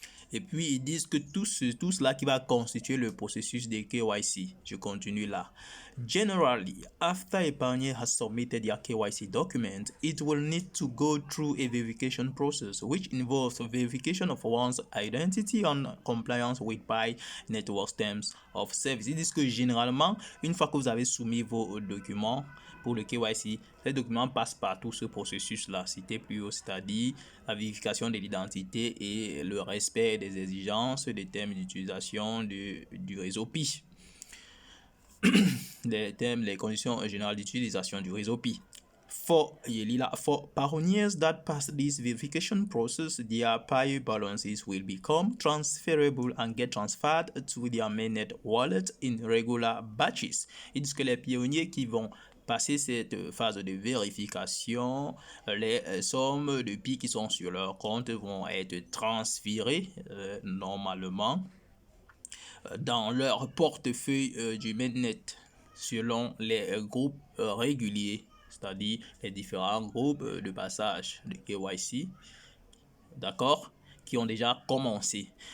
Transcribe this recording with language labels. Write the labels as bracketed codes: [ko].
[fr] Et puis, ils disent que tout cela qui va constituer le processus de KYC. Je continue là. [en] Generally, after a pioneer has submitted their KYC document, it will need to go through a verification process, which involves verification of one's identity and compliance with Pi Network's terms of service. [fr] Ils disent que généralement, une fois que vous avez soumis vos documents pour le KYC, ces documents passent par tout ce processus-là, cité plus haut, c'est-à-dire la vérification de l'identité et le respect des exigences des termes d'utilisation du réseau Pi. Les conditions générales d'utilisation du réseau Pi. [en] For pioneers that pass this verification process, their Pi balances will become transferable and get transferred to their mainnet wallet in regular batches. [fr] Ils disent que les pionniers qui vont passer cette phase de vérification, les sommes de Pi qui sont sur leur compte vont être transférées normalement dans leur portefeuille du mainnet selon les groupes réguliers, c'est-à-dire les différents groupes de passage de KYC, d'accord, qui ont déjà commencé.